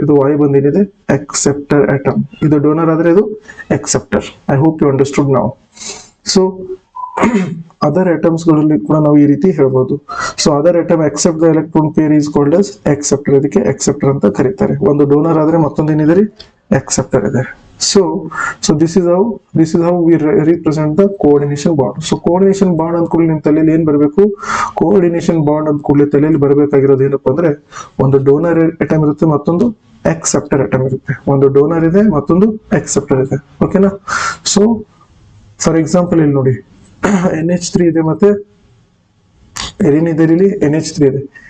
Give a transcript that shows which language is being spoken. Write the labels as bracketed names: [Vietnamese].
[Kannada] ಇದು Y ಬಂದೇನಿದೆ, acceptor atom. ಇದು donor ಆದ್ರೆ ಇದು acceptor. [English] I hope you understood [Kannada] ನಾವು. ಸೊ ಅದರ್ ಅಟಮ್ಸ್ ಗಳಲ್ಲಿ ಕೂಡ ನಾವು ಈ ರೀತಿ ಹೇಳ್ಬೋದು. [English] So other atom accept the electron pair is called as acceptor. [Kannada] ಇದಕ್ಕೆ ಅಕ್ಸೆಪ್ಟರ್ ಅಂತ ಕರೀತಾರೆ. ಒಂದು ಡೋನರ್ ಆದ್ರೆ ಮತ್ತೊಂದು ಏನಿದೆ ರೀ, ಅಕ್ಸೆಪ್ಟರ್ ಇದೆ. [English] So this is how we represent the coordination bond. [Kannada] So coordination bond ಅಂತ ಕೂಡಲೇ ನಿಮ್ಮ ತಲೆಯಲ್ಲಿ ಏನ್ ಬರಬೇಕು, ಕೋಆರ್ಡಿನೇಷನ್ ಬಾಂಡ್ ಅಂತ ಕೂಡಲೇ ತಲೆಯಲ್ಲಿ ಬರಬೇಕಾಗಿರೋದು ಏನಪ್ಪಾ ಅಂದ್ರೆ, ಒಂದು ಡೋನರ್ ಅಟಮ್ ಇರುತ್ತೆ, ಮತ್ತೊಂದು ಅಕ್ಸೆಪ್ಟರ್ ಅಟಮ್ ಇರುತ್ತೆ. ಒಂದು ಡೋನರ್ ಇದೆ, ಮತ್ತೊಂದು ಅಕ್ಸೆಪ್ಟರ್ ಇದೆ, ಓಕೆನಾ. [English] so for example [Kannada] ಇಲ್ಲಿ ನೋಡಿ, NH3 ಇದೆ, ಮತ್ತೆ ಏನಿದೆ ಇಲ್ಲಿ, NH3 ಇದೆ.